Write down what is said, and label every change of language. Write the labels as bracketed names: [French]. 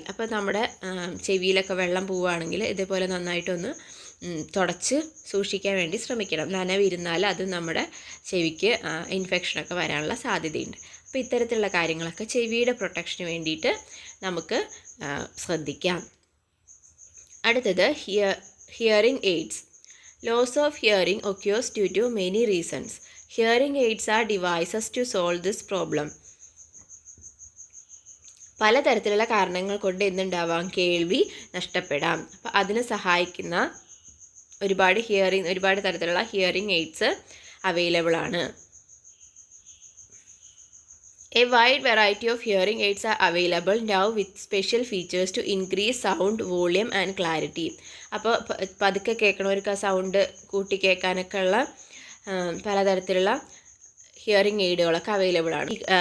[Malayalam] അപ്പോൾ നമ്മുടെ ചെവിയിലൊക്കെ വെള്ളം പോവുകയാണെങ്കിൽ ഇതേപോലെ നന്നായിട്ടൊന്ന് തുടച്ച് സൂക്ഷിക്കാൻ വേണ്ടി ശ്രമിക്കണം. നനവിരുന്നാൽ അത് നമ്മുടെ ചെവിക്ക് ഇൻഫെക്ഷനൊക്കെ വരാനുള്ള സാധ്യതയുണ്ട്. അപ്പോൾ ഇത്തരത്തിലുള്ള കാര്യങ്ങളൊക്കെ ചെവിയുടെ പ്രൊട്ടക്ഷന് വേണ്ടിയിട്ട് നമുക്ക് ശ്രദ്ധിക്കാം. അടുത്തത് hearing AIDS. [English] Loss of hearing occurs due to many reasons. Hearing aids are devices to solve this problem. [Malayalam] പലതരത്തിലുള്ള കാരണങ്ങൾ കൊണ്ട് എന്തുണ്ടാവാം, കേൾവി നഷ്ടപ്പെടാം. അപ്പോൾ അതിന് സഹായിക്കുന്ന ഒരുപാട് തരത്തിലുള്ള ഹിയറിംഗ് എയ്ഡ്സ് അവൈലബിൾ ആണ്. [English] A wide variety of hearing aids are available now with special features to increase sound, volume and clarity. [Malayalam] അപ്പോൾ പതുക്കെ കേൾക്കണവർക്ക് ആ സൗണ്ട് കൂട്ടി കേൾക്കാനൊക്കെ ഉള്ള പലതരത്തിലുള്ള ഹിയറിംഗ് എയ്ഡുകളൊക്കെ അവൈലബിൾ ആണ്.